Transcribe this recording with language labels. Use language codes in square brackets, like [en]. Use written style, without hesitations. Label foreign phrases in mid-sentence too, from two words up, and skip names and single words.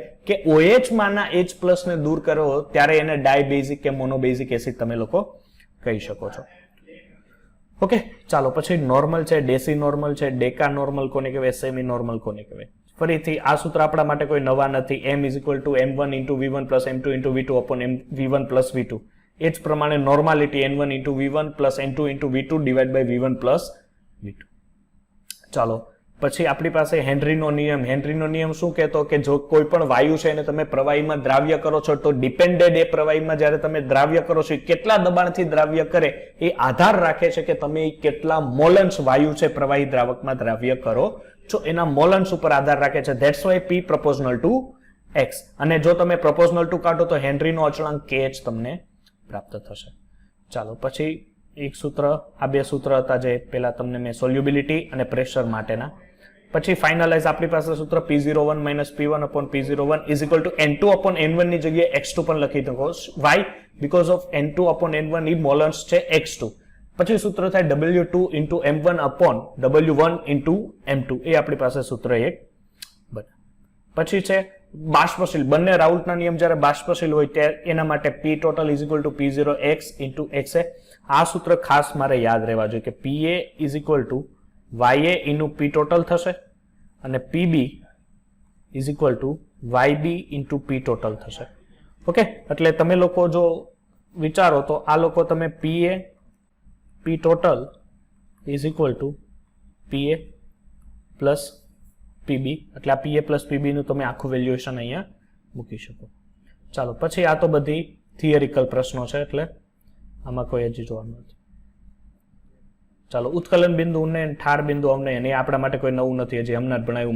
[gu] કે OH માના H પ્લસ ને દૂર કરો ત્યારે એને ડાયબેઝિક કે [en] monobasic acid [gu] તમે લોકો કહી શકો છો. ઓકે, ચાલો પછી નોર્મલ છે, [en] deci normal [gu] છે, [en] deca normal [gu] કોને કહેવાય, [en] semi normal [gu] કોને કહેવાય. ફરીથી આ સૂત્ર આપણા માટે કોઈ નવા નથી. [en] m is equal to m1 into v1 plus m2 into v2 upon v1 plus v2. [gu] એ જ પ્રમાણે નોર્માલિટી [en] n1 into v1 plus n2 into v2 divided by v1 plus v2. [gu] ચાલો પછી આપણી પાસે હેનરીનો નિયમ. હેનરીનો નિયમ શું કહેતો કે જો કોઈ પણ વાયુ છે એને તમે પ્રવાહીમાં દ્રાવ્ય કરો છો તો ડિપેન્ડેડ એ પ્રવાહીમાં જ્યારે તમે દ્રાવ્ય કરો છો કેટલા દબાણથી દ્રાવ્ય કરે એ આધાર રાખે છે કે તમે કેટલા મોલન્સ વાયુ છે પ્રવાહી દ્રાવકમાં દ્રાવ્ય કરો છો, એના મોલન્સ ઉપર આધાર રાખે છે. [en] that's why P proportional to X. [gu] અને જો તમે [en] proportional to [gu] કાઢો તો હેનરીનો અચળાંક KH તમને પ્રાપ્ત થશે. ચાલો પછી એક સૂત્ર, આ બે સૂત્ર હતા જે પહેલા તમને મેં સોલ્યુબિલિટી અને પ્રેશર માટેના. પછી ફાઇનલાઇઝ આપણી પાસે સૂત્ર [en] P01 minus P1 upon P01 is equal to N2 upon N1 [gu] ની જગ્યાએ X2 પણ લખી શકો. [en] Why? Because of N2 upon N1 [gu] એ મોલન્સ છે [en] X2. [gu] પછી સૂત્ર થાય [en] W2 into M1 upon W1 into M2. [gu] એ આપણી પાસે સૂત્ર એક બને. પછી છે બાષ્પશીલ. બંને રાઉલ્ટના નિયમ જ્યારે બાષ્પશીલ હોય ત્યારે એના માટે [en] P total is equal to P0x into XA. [gu] આ સૂત્ર ખાસ મારે યાદ રહેવા જોઈએ કે [en] PA is equal to YA into P total [gu] થશે અને [en] PB is equal to YB into P total [gu] થશે. ઓકે, એટલે તમે લોકો જો વિચારો તો આ લોકો તમે [en] PA P total is equal to PA plus PB, [gu] એટલે આ [en] PA plus PB [gu] નું તમે આખું વેલ્યુએશન અહીંયા મૂકી શકો. ચાલો પછી આ તો બધી થિયરિકલ પ્રશ્નો છે એટલે આમાં કોઈ હજી જોવાનું નથી. ચાલો ઉત્કલન બિંદુ ઉન્નયન, ઠાર બિંદુ અવનયન એ આપણા માટે કોઈ નવું નથી, હજી હમણાં જ ભણાવ્યું.